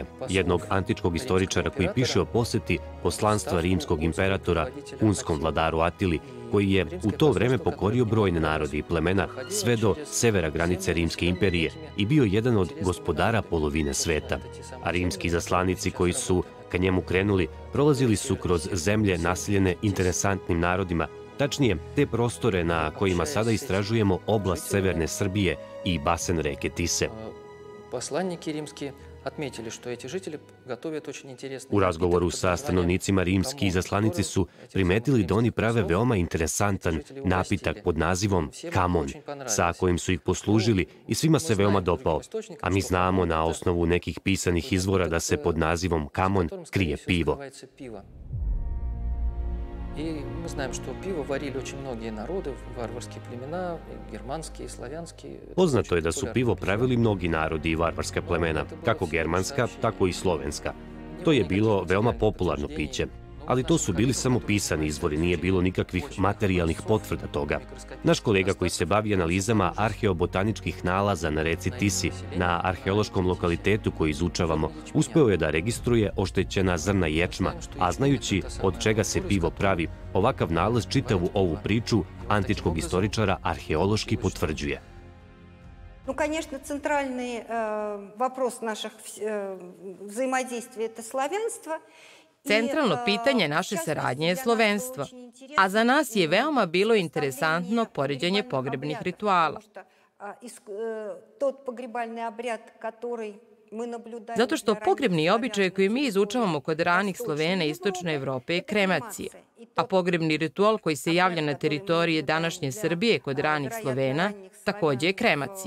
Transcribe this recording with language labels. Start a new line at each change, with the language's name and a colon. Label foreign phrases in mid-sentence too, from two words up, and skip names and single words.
Serbian: Jednog antičkog istoričara koji piše o poseti poslanstva rimskog imperatora hunskom vladaru Atili, koji je u to vreme pokorio brojne narode i plemena sve do severa granice Rimske imperije i bio jedan od gospodara polovine sveta. A rimski zaslanici koji su ka njemu krenuli prolazili su kroz zemlje naseljene interesantnim narodima, tačnije te prostore na kojima sada istražujemo oblast severne Srbije i basen reke Tise.
Russian: отметили, что эти жители готовят очень интересные
Serbian: U razgovoru
Russian: напиток
Serbian: sa
Russian: под
Serbian: stanovnicima rimski izaslanici su primetili da oni prave veoma interesantan napitak pod nazivom kamon, sa kojim su ih poslužili i svima se veoma dopao. A mi znamo na osnovu nekih pisanih izvora da se pod nazivom kamon krije pivo.
Russian: И мы знаем, что пиво варили очень многие народы, варварские племена, германские, славянские.
Serbian: Poznato je da su pivo pravili mnogi narodi i varvarska plemena, kako germanska, tako i slovenska. To je bilo veoma popularno piće, ali to su bili samo pisani izvori, nije bilo nikakvih materijalnih potvrda toga. Naš kolega koji se bavi analizama arheobotaničkih nalaza na reci Tisi, na arheološkom lokalitetu koji izučavamo, uspeo je da registruje oštećena zrna ječma, a znajući od čega se pivo pravi, ovakav nalaz čitavu ovu priču antičkog istoričara arheološki potvrđuje.
Russian: Ну, конечно, центральный вопрос наших взаимодействий – это славянство.
Serbian: Centralno pitanje naše saradnje je slovenstvo, a za nas je veoma bilo interesantno poređenje pogrebnih rituala. Zato što pogrebni običaj koji mi izučavamo kod ranih Slovena Istočne Evrope je kremacija, a pogrebni ritual koji se javlja na teritoriji današnje Srbije kod ranih Slovena takođe je kremacija.